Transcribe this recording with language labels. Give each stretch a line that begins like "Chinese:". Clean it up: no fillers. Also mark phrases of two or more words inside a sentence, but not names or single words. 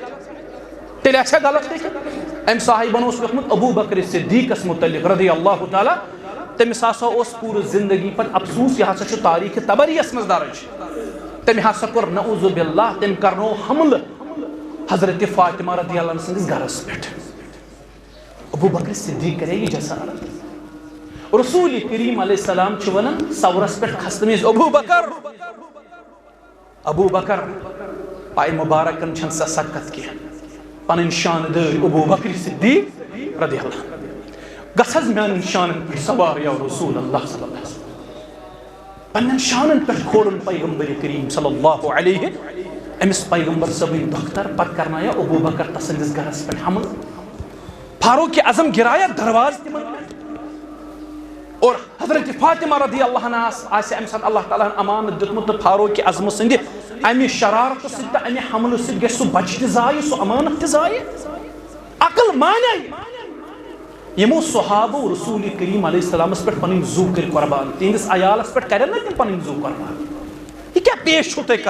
Kashmiri: لیکھِتھ امہِ صاحبن اوس لیوٚکھمُت ابوٗ بکر صدیٖقس مُتعلق
Arabic: رضی اللہ تعالیٰ
Kashmiri: تٔمِس ہسا اوس پوٗرٕ زندگی پتہٕ افسوٗس یہِ ہسا چھُ تاریٖخِ تبریَس منٛز درٕج تٔمۍ ہسا کوٚر
Arabic: نعوذ باللہ
Kashmiri: تٔمۍ کرنوو حملہٕ حضرت فاطمہ
Arabic: رضی اللہ عنہ
Kashmiri: سٕنٛدِس گرس پٮ۪ٹھ ابوٗ بکر صدیٖق کرے یہِ جسارت رسول کریم
Arabic: علیہ السلام
Kashmiri: چھُ ونان سورس پٮ۪ٹھ کھسنہٕ وِزِ ابوٗ بکر پایہِ مُبارکن چھنہٕ سۄ سکت کینٛہہ پنٕنۍ شانہٕ دٲرۍ ابوٗ بکر صدیٖق
Arabic: رضی اللہ عنہ
Kashmiri: گژھ حظ میانٮ۪ن شانن پٮ۪ٹھ سوار
Arabic: یا رسول اللہ صلی اللہ علیہ وسلم
Kashmiri: پننٮ۪ن شانن پٮ۪ٹھ کھولُن پیغمبر کریم
Arabic: صلی اللہ علیہ
Kashmiri: أمِس پیغمبر صٲبٕنۍ دۄختر پتہٕ کرنایا ابوٗ بکر تسٕنٛدِس گرس پٮ۪ٹھ حملہٕ فاروق اعظم گرایا دروازٕ تِمن پٮ۪ٹھ اور حضرت فاطمہ
Arabic: رضی اللہ عنہ
Kashmiri: آسہِ امہِ ساتہٕ اللہ تعالیٰ ہن امانت دیُتمُت تہٕ فاروق اعظمہٕ سٕنٛدِ امہ شرارت سۭتۍ تہٕ امہ حملہٕ سۭتۍ گژھِ سُہ بچہِ تہِ ضایہِ سُہ امانت تہِ ضایہِ عقل مانے یمو صحابو رسول کریم علیہ السلامس پٮ۪ٹھ پنٕنۍ زُو کٔرۍ قربان تہنٛدِس عیالس پٮ۪ٹھ کرن نا تِم پنٕنۍ زُو قربان یہ کیا پیش چھو تُہۍ